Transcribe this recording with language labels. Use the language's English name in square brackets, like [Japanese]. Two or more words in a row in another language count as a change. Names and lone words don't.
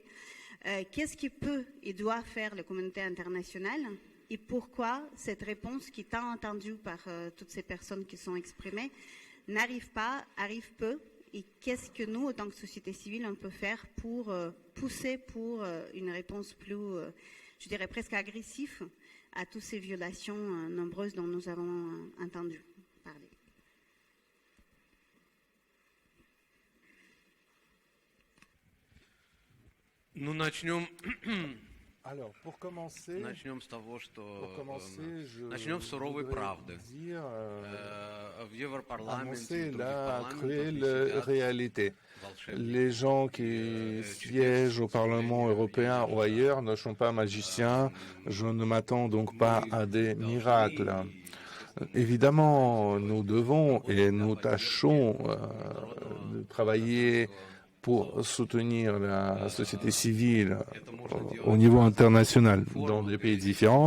[French] Qu'est-ce qui peut et doit faire la communauté internationale et pourquoi cette réponse qui est tant entendue par toutes ces personnes qui sont exprimées n'arrive pas, arrive peu, et qu'est-ce que nous, en tant que société civile, on peut faire pour pousser pour une réponse plus je dirais presque agressif à toutes ces violations nombreuses dont nous avons entendu parler. Alors, pour commencer, [Russian] Начнем с того, что начнем с суровой правды. В Европарламенте, [French] annoncer la cruelle réalité. Les gens qui siègent au Parlement européen ou ailleurs ne sont pas magiciens. Je ne m'attends donc pas à des miracles. Évidemment, nous devons et nous tâchons de travailler pour soutenir la société civile au niveau international dans des pays différents.